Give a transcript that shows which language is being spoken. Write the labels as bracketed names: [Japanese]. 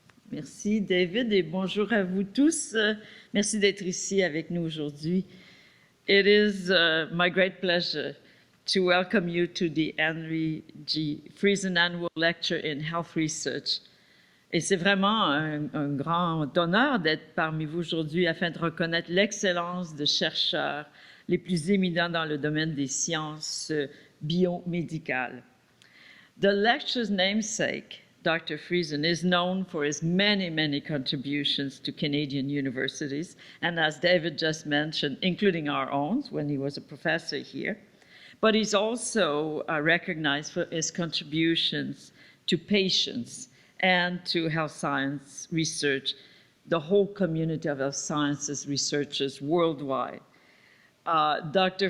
[French] Merci David et bonjour à vous tous. Merci d'être ici avec nous aujourd'hui. [English] It is my great pleasure to welcome you to the Henry G. Friesen Annual Lecture in Health Research. [French] Et c'est vraiment un grand honneur d'être parmi vous aujourd'hui afin de reconnaître l'excellence de chercheurs les plus éminents dans le domaine des sciences biomédicales. [English] The lecture's namesake, Dr. Friesen, is known for his many contributions to Canadian universities, and as David just mentioned, including our own when he was a professor here. But he's also recognized for his contributions to patients and to health science research, the whole community of health sciences researchers worldwide. Dr.